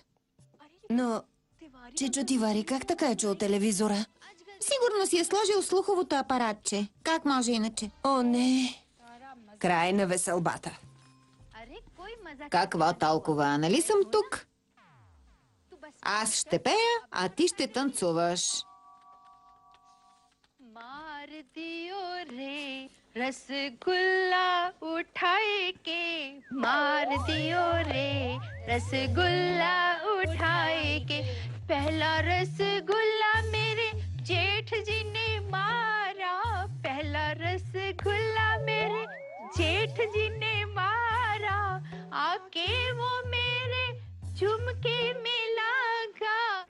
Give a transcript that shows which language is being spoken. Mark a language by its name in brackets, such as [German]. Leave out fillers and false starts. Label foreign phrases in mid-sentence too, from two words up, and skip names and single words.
[Bulgarian] Но, Чичо Тивари, как така е чул телевизора? Сигурно си е сложил слуховото апаратче. Как може иначе? О, не. Край на веселбата. Какво толкова? Нали съм тук? Аз ще пея, а ти ще танцуваш. [Hindi] मार दियो रे रसगुल्ला उठाए के मार दियो रे रसगुल्ला उठाए के पहला रसगुल्ला मेरे जेठ जी ने मारा पहला रसगुल्ला मेरे जेठ जी ने मारा आके वो मेरे झुमके में लगा